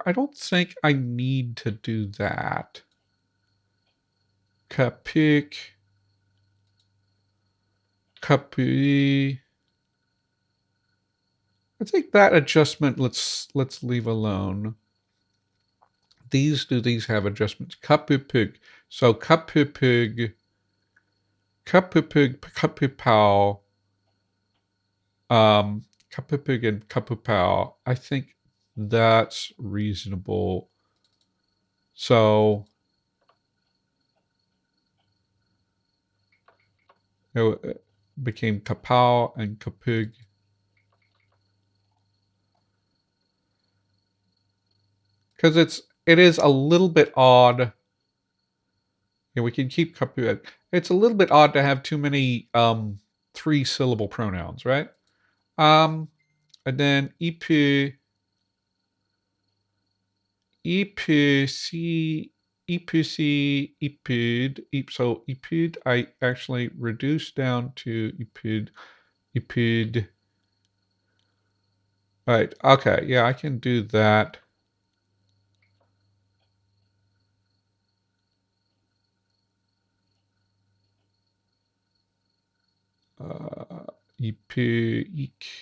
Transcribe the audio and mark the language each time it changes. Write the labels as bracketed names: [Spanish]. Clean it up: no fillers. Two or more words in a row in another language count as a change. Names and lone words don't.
[English] I don't think I need to do that. Kapik. Kapui. I think that adjustment let's leave alone. Do these have adjustments? Kapupig. So kapupig, kapupao, kapupig and kapupao. I think that's reasonable. So it became kapao and kapug. Because it is a little bit odd. Yeah, we can keep kapug. It's a little bit odd to have too many 3-syllable pronouns, right? And then ipu, ipusi, ipud. So ipud, I actually reduced down to ipud. Right. Okay. Yeah, I can do that. Ipu, ik.